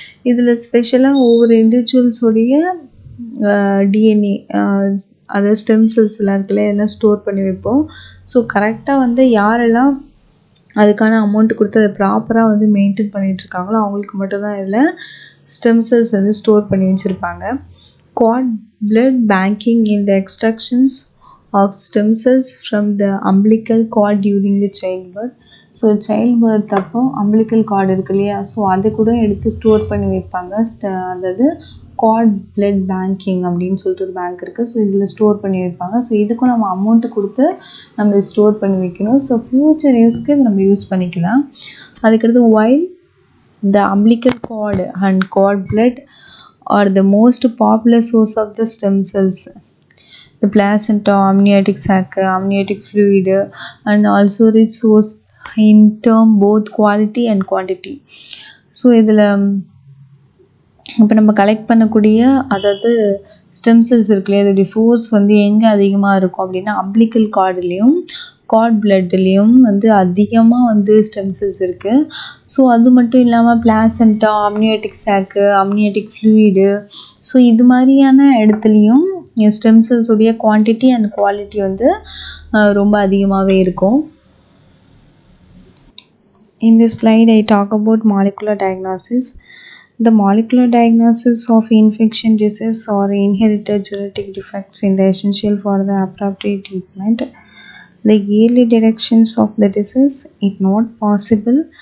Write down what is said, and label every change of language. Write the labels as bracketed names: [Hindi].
[Tamil] இதில் ஸ்பெஷலாக ஒவ்வொரு இண்டிவிஜுவல்ஸோடைய டிஎன்ஏ அதாவது ஸ்டெம் செல்ஸ் எல்லாம் இருக்குல்ல, எல்லாம் ஸ்டோர் பண்ணி வைப்போம். ஸோ கரெக்டாக வந்து யாரெல்லாம் அதுக்கான அமௌண்ட் கொடுத்து அதை ப்ராப்பராக வந்து மெயின்டைன் பண்ணிகிட்ருக்காங்களோ அவங்களுக்கு மட்டும்தான் இதில் ஸ்டெம் செல்ஸ் வந்து ஸ்டோர் பண்ணி வச்சுருப்பாங்க. [English] cord blood banking in the extractions of stem cells from the umbilical cord during the childbirth. [Tamil] So child birth அப்போ அம்பிளிக்கல் கார்டு இருக்கு இல்லையா, ஸோ அதை கூட எடுத்து ஸ்டோர் பண்ணி வைப்பாங்க. அதாவது கார்ட் பிளட் பேங்கிங் அப்படின்னு சொல்லிட்டு ஒரு பேங்க் இருக்குது. ஸோ இதில் ஸ்டோர் பண்ணி வைப்பாங்க. ஸோ இதுக்கும் நம்ம அமௌண்ட்டு கொடுத்து நம்ம இதை ஸ்டோர் பண்ணி வைக்கணும். ஸோ ஃப்யூச்சர் யூஸ்க்கு இதை நம்ம யூஸ் பண்ணிக்கலாம். [English] அதுக்கடுத்து while the umbilical cord and cord blood are the most popular source of the stem cells, the placenta, amniotic sac, amniotic fluid, and also rich source in term both quality and quantity. [Tamil] So இதில் இப்போ நம்ம collect பண்ணக்கூடிய அதாவது stem cells இருக்குல்லையே, அதோடைய source வந்து எங்கே அதிகமாக இருக்கும் அப்படின்னா அம்பிளிக்கல் கார்டுலேயும் கார்ட் பிளட்லேயும் வந்து அதிகமாக வந்து ஸ்டெம் செல்ஸ் இருக்குது. ஸோ அது மட்டும் இல்லாமல் பிளாசென்டா, அம்னியோட்டிக் சாக்கு, அம்னியோட்டிக் ஃப்ளூயிடு, ஸோ இது மாதிரியான இடத்துலையும் ஸ்டெம் செல்ஸுடைய குவான்டிட்டி அண்ட் குவாலிட்டி வந்து ரொம்ப அதிகமாகவே இருக்கும். [English] In this slide, I talk about molecular diagnosis. The molecular diagnosis of infection disease or inherited genetic defects is essential for the appropriate treatment. The early detections of the disease is not possible